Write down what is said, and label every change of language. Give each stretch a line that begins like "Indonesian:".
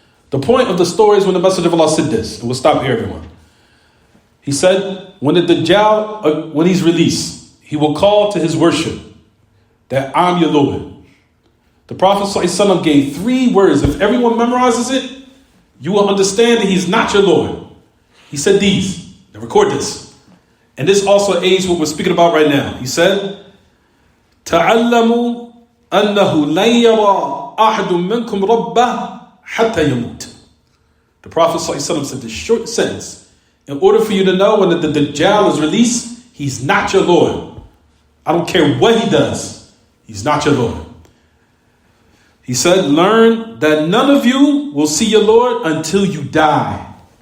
English: The point of the story is when the Messenger of Allah said this, and we'll stop here, everyone. He said, when the Dajjal, when he's released, he will call to his worship that I'm your Lord. The Prophet ﷺ gave 3 words. If everyone memorizes it, you will understand that he's not your Lord. He said these. Now record this. And this also aids what we're speaking about right now.
Arabic: He said, تَعَلَّمُوا أَنَّهُ لَنْ يَرَى أَحَدٌ مِّنْكُمْ رَبَّهُ حَتَّى يَمُوتَ.
English: The Prophet ﷺ said this short sentence. In order for you to know when the Dajjal is released, he's not your Lord. I don't care what he does. He's not your Lord. He said, learn that none of you will see your Lord until you die.